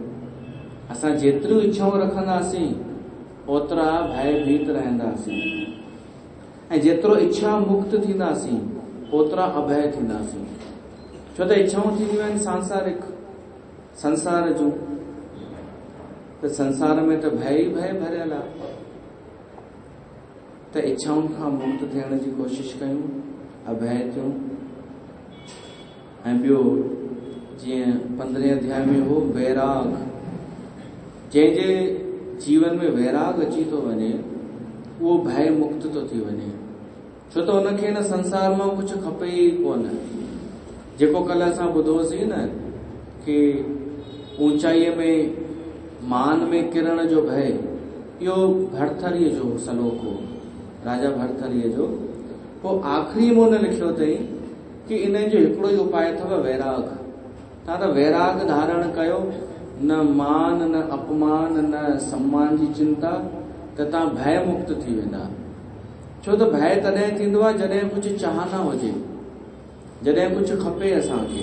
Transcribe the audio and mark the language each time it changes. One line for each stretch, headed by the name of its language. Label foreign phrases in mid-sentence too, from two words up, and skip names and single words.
Sindhi: असां जेतिरियूं इच्छाऊं रखंदासीं, ओतिरा भयभीत रहंदासीं, ऐं जेतिरो इच्छा मुक्त थींदासीं, ओतिरा अभय थींदासीं। छो त इच्छाऊं थींदियूं आहिनि सांसारिक, संसार जूं, त संसार में त भय ई भय भरियल आहे। त इच्छाउनि खां मुक्त थियण जी कोशिश कयूं, अभय थियूं। ऐं ॿियो जीअं 15वें अध्याय में हो वैराग, जंहिंजे जीवन में वैराग अची थो वञे, उहो भय मुक्त थो थी वञे। छो त हुनखे हिन संसार मां कुझु खपे ई कोन। जेको कल्ह असां ॿुधोसीं न, कि ऊंचाईअ में, मान में किरण जो भय, इहो भरथरीअ जो सलोक हो, राजा भरथरीअ जो। पोइ आख़िरी में हुन लिखियो अथई कि इन जो हिकिड़ो ई उपाय अथव वैराग। तव्हां त वैराग धारण कयो, न मान, न अपमान, न सम्मान जी चिंता, त तव्हां भय मुक्त थी वेंदा। छो छो त भय तॾहिं थींदो आहे जॾहिं कुझु चाहना हुजे, जॾहिं कुझु खपे असांखे।